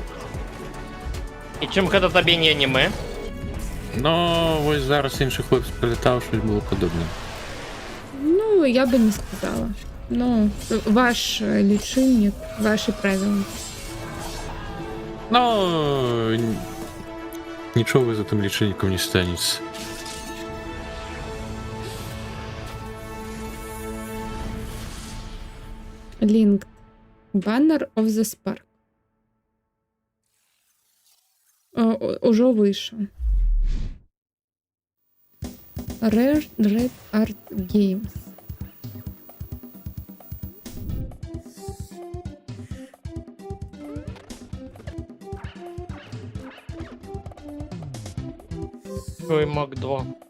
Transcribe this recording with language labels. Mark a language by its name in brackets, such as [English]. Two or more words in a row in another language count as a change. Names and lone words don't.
[Belarusian] І чим гэта табе не аніме? [Ukrainian] Ну, ось зараз інший хлопець прилітав, щось було подобне. [Russian] Ну, я бы не сказала. [Ukrainian] Ну, ваш лічильник, ваші правила. Ну, нічого ви за тим лічильником не станеться. Link. Banner of the Spark. Уже вийшов. Red Art Games. Ой, Мак 2.